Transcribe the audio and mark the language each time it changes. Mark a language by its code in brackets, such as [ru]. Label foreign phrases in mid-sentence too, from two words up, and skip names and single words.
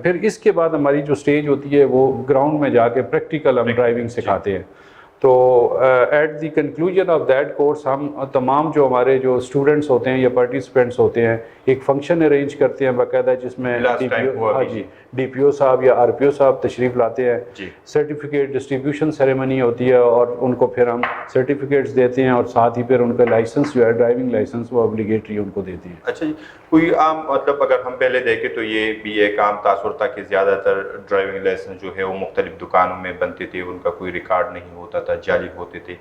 [ur] پھر اس کے بعد ہماری جو سٹیج ہوتی ہے وہ گراؤنڈ میں جا کے پریکٹیکل ہم ڈرائیونگ سکھاتے ہیں. تو [en] at the conclusion of that course [ur] ہم تمام جو ہمارے جو اسٹوڈنٹس ہوتے ہیں یا پارٹیسپینٹس ہوتے ہیں ایک فنکشن ارینج کرتے ہیں باقاعدہ، جس میں ڈی پی او صاحب یا آر پی او صاحب تشریف لاتے ہیں. [en] certificate distribution ceremony [ur] ہوتی ہے اور ان کو پھر ہم سرٹیفکیٹس دیتے ہیں اور ساتھ ہی پھر ان کا لائسنس جو ہے [en] driving license [ur] وہ اوبلیگیٹری ان کو دیتے ہیں. اچھا جی، کوئی عام مطلب اگر ہم پہلے دیکھیں تو یہ بھی ایک عام تاثر تھا کہ زیادہ تر [en] driving license [ur] جو ہے وہ مختلف دکانوں میں بنتے تھے، ان کا کوئی ریکارڈ نہیں ہوتا تھا، جعلی ہوتے تھے.